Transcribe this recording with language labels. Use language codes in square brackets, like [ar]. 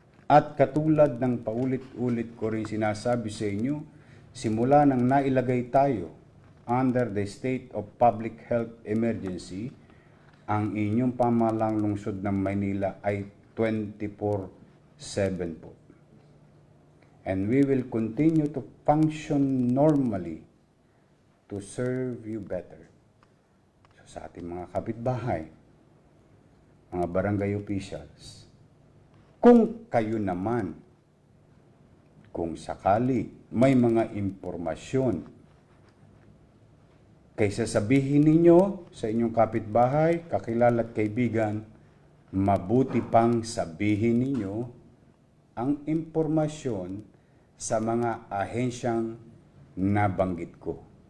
[tl] At katulad ng paulit-ulit ko rin sinasabi sa inyo, simula nang nailagay tayo [en] under the state of public health emergency, [tl] ang inyong pamahalang lungsod ng Maynila ay 24/7 po. [en] And we will continue to function normally to serve you better. [tl] So sa ating mga kapitbahay, mga barangay officials, kung kayo naman, kung sakali may mga impormasyon, kaysa sabihin ninyo sa inyong kapitbahay, kakilala at kaibigan, mabuti pang sabihin ninyo ang impormasyon sa mga ahensyang nabanggit ko.